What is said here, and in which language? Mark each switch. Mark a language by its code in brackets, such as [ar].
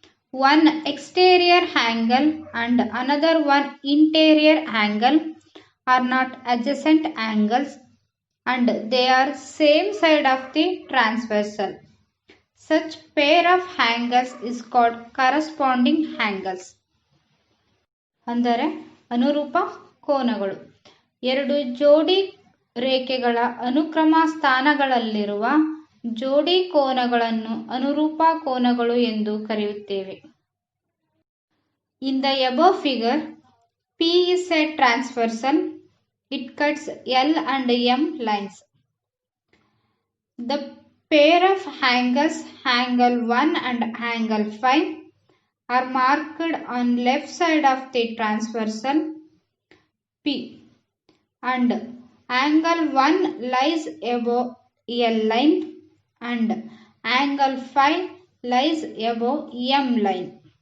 [en] One exterior angle and another one interior angle are not adjacent angles and they are same side of the transversal. Such pair of angles is called corresponding angles. [kn] ಅಂದರೆ ಅನುರೂಪ ಕೋನಗಳು. ಎರಡು ಜೋಡಿ ರೇಖೆಗಳ ಅನುಕ್ರಮ ಸ್ಥಾನಗಳಲ್ಲಿರುವ ಜೋಡಿ ಕೋನಗಳನ್ನು ಅನುರೂಪ ಕೋನಗಳು ಎಂದು ಕರೆಯುತ್ತೇವೆ. [en] In the above figure, P is a transversal. It cuts L and M lines. The pair of angles angle 1 and angle 5 are marked on left side of the transversal P and angle 1 lies above L line and angle 5 lies above M line.